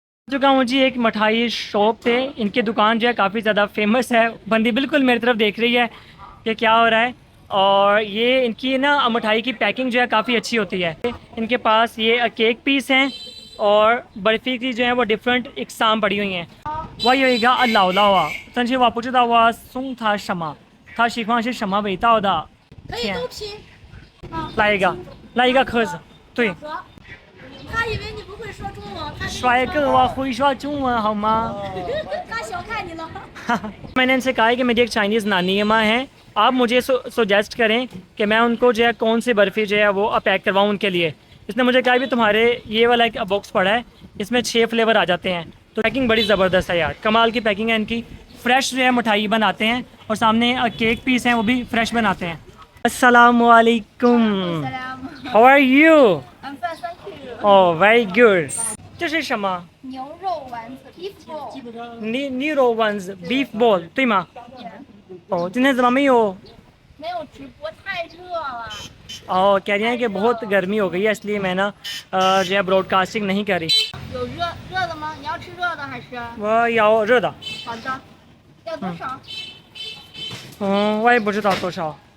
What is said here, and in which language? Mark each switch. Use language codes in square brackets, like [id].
[hi] चुका हूँ जी एक मिठाई शॉप पे। इनकी दुकान जो है काफ़ी ज़्यादा फेमस है। बंदी बिल्कुल मेरी तरफ देख रही है कि क्या हो रहा है। और ये इनकी ना मिठाई की पैकिंग जो है काफ़ी अच्छी होती है। इनके पास ये केक पीस हैं और बर्फ़ी की जो है वो डिफरेंट इकसाम पड़ी हुई हैं। [zh] वह有一个姥姥啊，但是我不知道我送她什么，她喜欢是什么味道的？可以都拼。来一个，来一个壳子。对，他以为你不会说中文，他帅哥我会说中文好吗？他小看你了。 [hi] मैंने इनसे कहा है कि मेरी एक चाइनीज़ नानी अम्मा है, आप मुझे सजेस्ट करें कि मैं उनको जो है कौन सी बर्फ़ी जो है वो पैक करवाऊँ उनके लिए। इसने मुझे कहा भी तुम्हारे ये वाला एक बॉक्स पड़ा है, इसमें 6 फ्लेवर आ जाते हैं। तो पैकिंग बड़ी ज़बरदस्त है यार, कमाल की पैकिंग है इनकी। फ़्रेश जो है मिठाई बनाते हैं और सामने केक पीस हैं वो भी फ्रेश बनाते हैं। [en] अस्सलामुअलैकुम, how are you? I'm fine, thank you. Oh, very good. [zh] 这是什么？牛肉丸子 [en] beef bowl， [zh] 牛肉丸子 [en] beef ball [zh] 对吗？哦，今天怎么没有？没有直播太热了。 [hi] और कह रही हैं कि बहुत गर्मी हो गई है इसलिए मैं ना जो है ब्रॉडकास्टिंग नहीं कर रही। [zh] 有热的吗？你要吃热的还是？我要热的，好的，要多少？我也不知道多少。